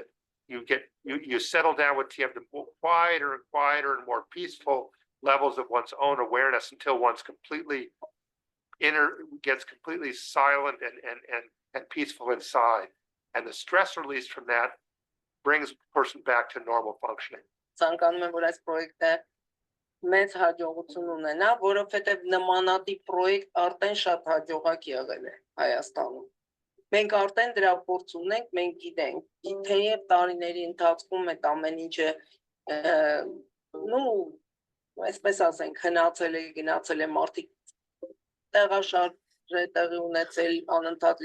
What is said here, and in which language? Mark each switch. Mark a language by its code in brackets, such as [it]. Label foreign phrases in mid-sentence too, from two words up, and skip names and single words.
[en] You settle down with TM to quieter and quieter and more peaceful levels of one's own awareness until one's gets completely silent and peaceful inside. And the stress released from that brings a person back to normal functioning. [hy] Ցանկանում եմ, որ այս պրոյեկտը մեծ հաջողություն ունենա, որովհետև նմանատիպ պրոյեկտ արդեն շատ հաջողակ եղել է Հայաստանում։ Մենք արդեն դրա փորձ ունենք, մենք գիտենք, թեև տարիների ընթացքում այդ ամեն ինչը այսպես ասենք, հնացել է, գնացել է, մարդիկ տեղաշարժ է տեղի ունեցել, անընդհատ